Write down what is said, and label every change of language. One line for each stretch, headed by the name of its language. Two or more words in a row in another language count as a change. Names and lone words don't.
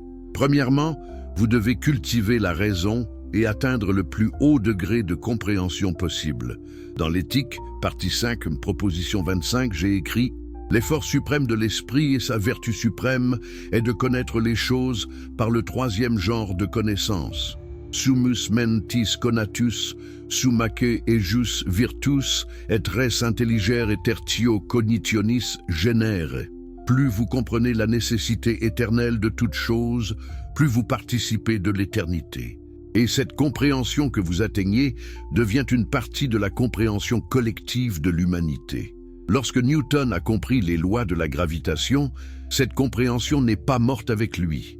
French: Premièrement, vous devez cultiver la raison et atteindre le plus haut degré de compréhension possible. Dans l'éthique, partie 5, proposition 25, j'ai écrit « L'effort suprême de l'esprit et sa vertu suprême est de connaître les choses par le troisième genre de connaissance.
Latin: Summus mentis conatus, summaque ejus virtus, et res intelligere tertio cognitionis genere.
French: » Plus vous comprenez la nécessité éternelle de toute chose, plus vous participez de l'éternité. Et cette compréhension que vous atteignez devient une partie de la compréhension collective de l'humanité. Lorsque Newton a compris les lois de la gravitation, cette compréhension n'est pas morte avec lui.